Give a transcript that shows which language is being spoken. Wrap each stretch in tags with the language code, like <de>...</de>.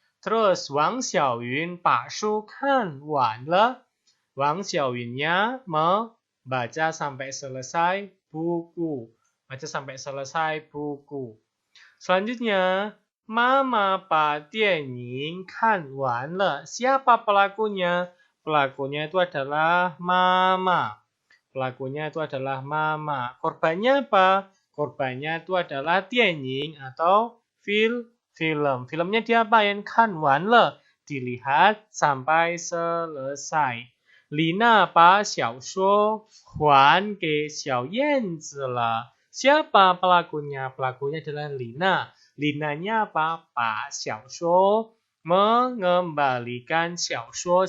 <zh>Terus Wang Xiaoyun 把书看完了.</zh> <id>Wang Xiaoyunnya membaca sampai selesai buku. Baca sampai selesai buku.</id> <zh>Selanjutnya, Mama 把电影看完了.</zh> <id>Siapa pelakunya? Pelakunya itu adalah Mama. Korbannya apa? Korbannya itu adalah 电影 atau film. Filmnya diapain?</id> <zh>Kan wan le.</zh> <id>Dilihat sampai selesai.</id> <zh>Lina 把小说还给小燕子了.</zh> <id>Siapa pelakunya? Pelakunya adalah Lina. Linanya apa?</id> <zh>把小说</zh> <id>mengembalikan 小说.</id>